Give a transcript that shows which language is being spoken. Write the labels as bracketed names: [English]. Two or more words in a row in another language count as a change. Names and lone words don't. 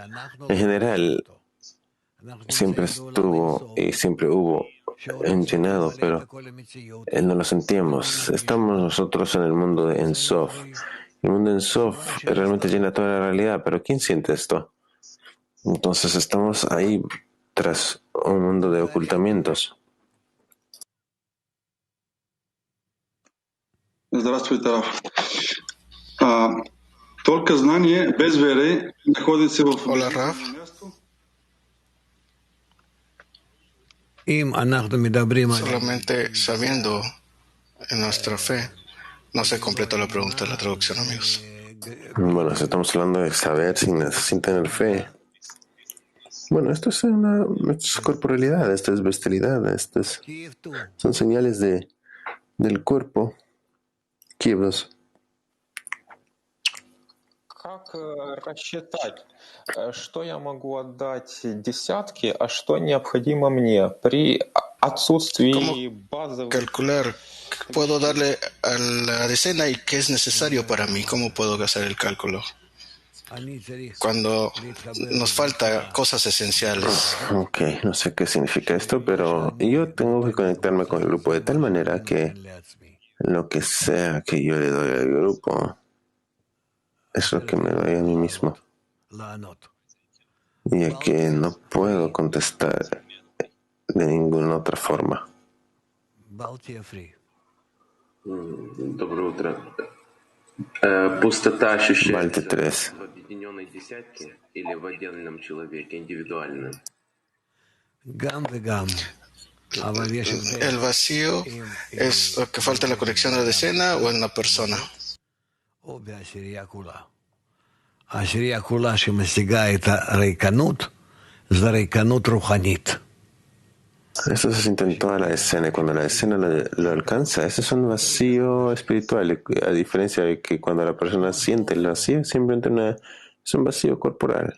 [Spanish] En general, siempre estuvo y siempre hubo llenado, pero no lo sentíamos. Estamos nosotros en el mundo de Ensof. El mundo en Sof realmente llena toda la realidad, pero ¿quién siente esto? Entonces estamos ahí tras un mundo de ocultamientos. [Russian] Здравствуйте, Раф. Только знание без веры находится в [Spanish] Hola, Raf. Solamente sabiendo en nuestra fe no se completa la pregunta de la traducción, amigos. Bueno, si estamos hablando de saber sin tener fe. Bueno, esto es corporalidad, esto es bestialidad, son señales del cuerpo. [Russian] Киевос. Как рассчитать, что я могу отдать десятки, а что необходимо мне при отсутствии базовых... [Spanish] Calcular, puedo darle a la decena y qué es necesario para mí, cómo puedo hacer el cálculo cuando nos falta cosas esenciales. Ok, no sé qué significa esto, pero yo tengo que conectarme con el grupo de tal manera que lo que sea que yo le doy al grupo es lo que me doy a mí mismo. Y es que no puedo contestar de ninguna otra forma. [Russian] Доброе утро. Пустота ощущается в объединенной десятке или в отдельном человеке, индивидуально? [Spanish] El vacío es lo que falta en la conexión de la decena o en la persona. Esto se siente en toda la escena y cuando la escena lo alcanza, ese es un vacío espiritual, a diferencia de que cuando la persona siente el vacío, simplemente es un vacío corporal.